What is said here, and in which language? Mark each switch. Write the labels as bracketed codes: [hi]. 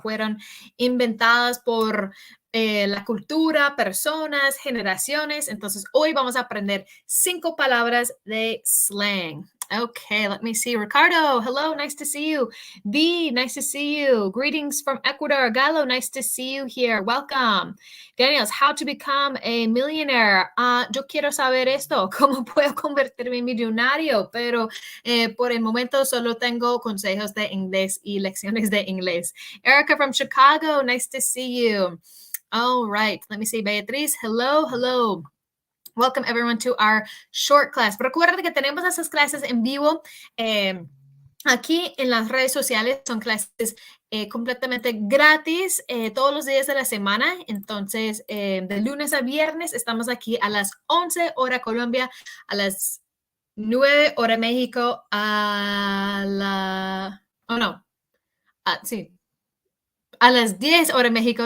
[es] Fueron inventadas por la cultura, personas, generaciones. Entonces, hoy vamos a aprender 5 palabras de slang. [en] Okay, let me see. Ricardo, hello, nice to see you. B, nice to see you. Greetings from Ecuador. Galo, nice to see you here. Welcome. Daniels, how to become a millionaire. [es] Yo quiero saber esto, cómo puedo convertirme en millonario, pero por el momento solo tengo consejos de inglés y lecciones de inglés. [en] Erica from Chicago, nice to see you. All right, let me see. Beatriz, hello, hello. Welcome everyone to our short class. [es] Recuerden que tenemos esas clases en vivo aquí en las redes sociales. Son clases completamente gratis todos los días de la semana. Entonces, de lunes a viernes estamos aquí a las 11 hora Colombia, a las 9 hora México, a las 10 hora México.